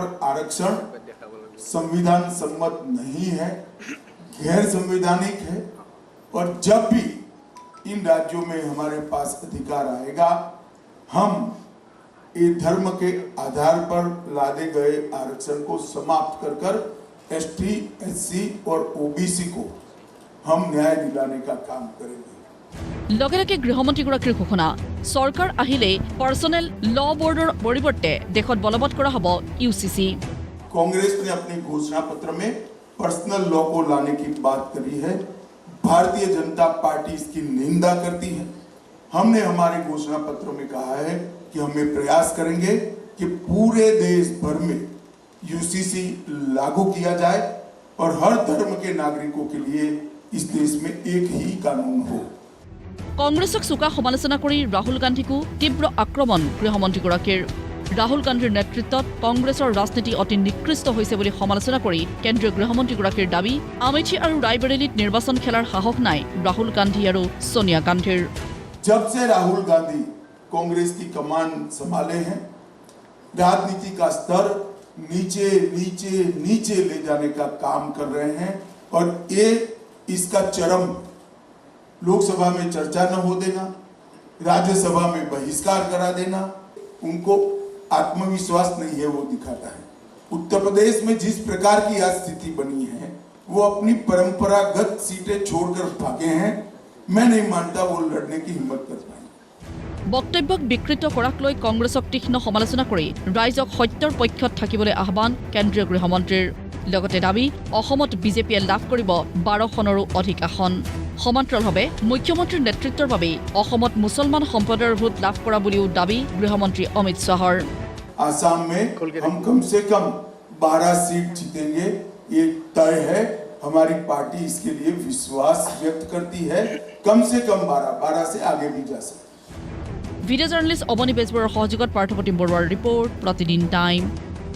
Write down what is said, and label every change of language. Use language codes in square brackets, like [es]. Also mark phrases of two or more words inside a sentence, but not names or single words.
[hi] आरक्षण संविधान सम्मत नहीं है, गैर संवैधानिक है और जब भी इन राज्यों में हमारे पास अधिकार आएगा हम ये धर्म के आधार पर लादे गए आरक्षण को समाप्त कर एसटी, एससी और ओबीसी को हम न्याय दिलाने का काम करेंगे। [as] লগে লগে গৃহমন্ত্ৰীগৰাকীৰ ঘোষণা, চৰকাৰ আহিলেই [en] personal law board [as] পৰিৱৰ্তে দেশত বলবৎ কৰা হ'ব ইউচিচি। [hi] कांग्रेस ने अपने घोषणा पत्र में [en] personal law [hi] को लाने की बात करी है। भारतीय जनता पार्टी इसकी निंदा करती है। हमने हमारे घोषणा पत्र में कहा है कि हम ये प्रयास करेंगे कि पूरे देश भर में यूसीसी लागू किया जाए और हर धर्म के नागरिकों के लिए इस देश में एक ही कानून हो। [as] কংগ্ৰেছক চোকা সমালোচনা কৰি ৰাহুল গান্ধীকো তীব্ৰ আক্ৰমণ গৃহমন্ত্ৰীগৰাকীৰ। ৰাহুল গান্ধীৰ নেতৃত্বত কংগ্ৰেছৰ ৰাজনীতি অতি নিকৃষ্ট হৈছে বুলি সমালোচনা কৰি কেন্দ্ৰীয় গৃহমন্ত্ৰীগৰাকীৰ দাবী, আমেথি আৰু ৰায়বেৰেলীত নিৰ্বাচন খেলাৰ সাহস নাই ৰাহুল গান্ধী আৰু সোনিয়া গান্ধীৰ। [hi] जब से राहुल गांधी कांग्रेस की कमान संभाले हैं, राजनीति का स्तर नीचे नीचे नीचे ले जाने का काम कर रहे हैं और ये इसका चरम लोकसभा में चर्चा न हो देना, राज्यसभा में बहिष्कार करा देना, उनको आत्मविश्वास नहीं है वो दिखाता है। उत्तर प्रदेश में जिस प्रकार की आज स्थिति बनी है वो अपनी परंपरागत सीटें छोड़कर भागे हैं मैं नहीं मानता वो लड़ने की हिम्मत कर पाएंगे। [as] বক্তব্যক বিকৃত কৰাক লৈ কংগ্ৰেছক তীক্ষ্ণ সমালোচনা কৰি ৰাইজক সত্যৰ পক্ষত থাকিবলৈ আহ্বান কেন্দ্ৰীয় গৃহমন্ত্ৰীৰ লগতে দাবী অসমত বিজেপিয়ে লাভ কৰিব 12খনৰো অধিক আসন সমান্তৰালভাৱে মুখ্যমন্ত্ৰীৰ নেতৃত্বৰ বাবেই অসমত মুছলমান সম্প্ৰদায়ৰ ভোট লাভ কৰা বুলিও দাবী গৃহমন্ত্ৰী অমিত শ্বাহৰ [hi] आसाम में हम कम से कम 12 सीट जीतेंगे, ये तय है। हमारी पार्टी इसके लिए विश्वास व्यक्त करती है। कम से कम 12 से आगे भी जा सकते। [en] video journalist [as] অৱনী বেজবৰুৱাৰ সহযোগত পাৰ্থপ্ৰতিম বৰুৱাৰ ৰিপৰ্ট প্ৰতিদিন টাইম।